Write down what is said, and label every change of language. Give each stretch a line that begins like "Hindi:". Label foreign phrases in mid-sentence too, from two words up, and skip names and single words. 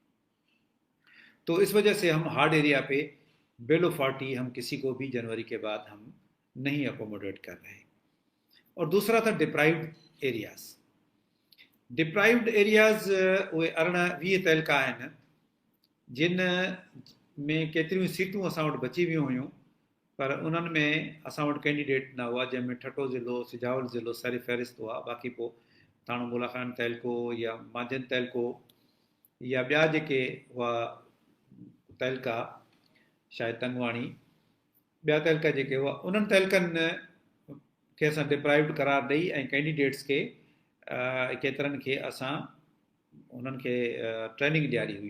Urdu: تو اس وجہ سے ہم
English: hard area
Urdu: پہ بیلو 40 ہم کسی کو بھی جنوری کے بعد ہم نہیں اکوموڈیٹ کر رہے. اور دوسرا تھا
English: deprived areas. deprived areas
Urdu: وہ 20 تعلقہ ہیں جن میں
Sindhi: کیتریوں سیٹوں اساں وٹि بچی ویوں हुयूं, पर उन्हनि में असां वटि कैंडिडेट न हुआ, जंहिंमें ठठो ज़िलो, सिजावल ज़िलो सर फ़हिरिस्त हुआ. बाक़ी पोइ थाणो मुलाखान तहलको या माजन तहलको या ॿिया जेके हुआ तहलका शायदि तंगवाणी, ॿिया तहलका जेके हुआ उन्हनि तहलकनि खे असां डिप्राइव्ड करार ॾेई ऐं कैंडिडेट्स खे केतिरनि खे असां उन्हनि खे ट्रेनिंग ॾियारी हुई.